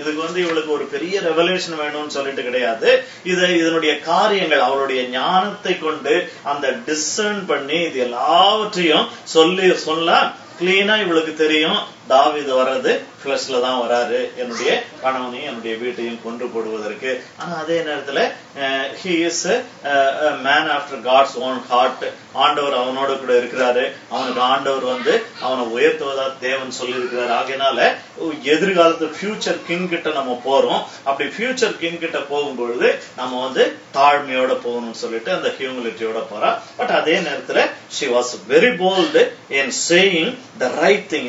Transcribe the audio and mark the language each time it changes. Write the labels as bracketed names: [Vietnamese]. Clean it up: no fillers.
[Tamil] இதுக்கு வந்து இவளுக்கு ஒரு பெரிய ரெவலேஷன் வேணும்னு சொல்லிட்டு கிடையாது. இதனுடைய காரியங்கள் அவளுடைய ஞானத்தை கொண்டு அந்த டிசர்ன் பண்ணி இது எல்லாவற்றையும் சொல்ல கிளீனா இவளுக்கு தெரியும். தாவீது வர்றது பிளஷ்ல தான் வராரு, என்னுடைய கணவனையும் என்னுடைய வீட்டையும் கொன்று போடுவதற்கு. ஆனா அதே நேரத்துல [English] he is a man after God's own heart. [Tamil] ஆண்டவர் அவனோட கூட இருக்கிறாரு. அவனுக்கு ஆண்டவர் வந்து அவனை உயர்த்துவதா தேவன் சொல்லி இருக்கிறாரு. ஆகையினால எதிர்காலத்து ஃபியூச்சர் கிங் கிட்ட நம்ம போறோம். அப்படி ஃபியூச்சர் கிங் கிட்ட போகும்பொழுது நம்ம வந்து தாழ்மையோட போகணும்னு சொல்லிட்டு அந்த ஹியூமிலிட்டியோட போறா. பட் அதே நேரத்துல [English] she was very bold in saying the right thing.